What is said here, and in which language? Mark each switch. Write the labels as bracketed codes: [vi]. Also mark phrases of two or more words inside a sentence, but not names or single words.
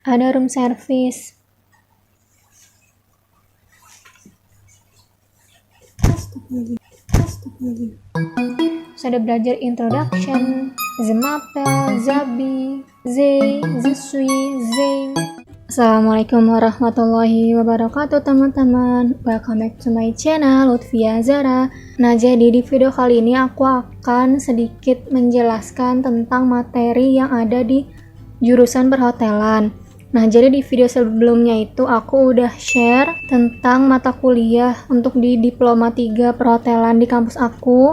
[id] ada [en] room service. [id] Terus ada belajar introduction, [fr] je m'appelle, Zabi, Zay, je suis, Zain. [ar] السلام عليكم ورحمة الله وبركاته teman-teman. [en] Welcome back to my channel, Lutfia Zara. [id] Nah, jadi di video kali ini aku akan sedikit menjelaskan tentang materi yang ada di jurusan perhotelan. Nah, jadi di video sebelumnya itu aku udah share tentang mata kuliah untuk di Diploma 3 Perhotelan di kampus aku.